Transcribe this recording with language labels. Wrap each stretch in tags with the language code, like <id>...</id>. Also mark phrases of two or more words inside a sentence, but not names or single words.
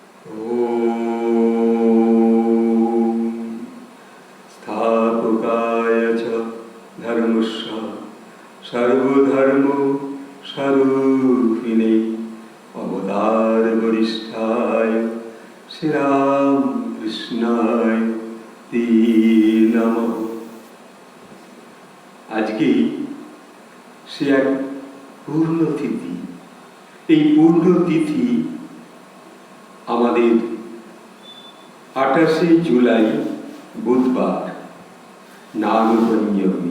<sa>स्थापकाय च धर्मस्य सर्वधर्म स्वरूपिणे अवतार वरिष्ठाय श्री राम कृष्णाय ते नमः।</sa> <bn>আজ কি সে এক পূর্ণতিথি। এই পূর্ণতিথি আমাদের 28 জুলাই বুধবার নাগপঞ্চমী।</bn>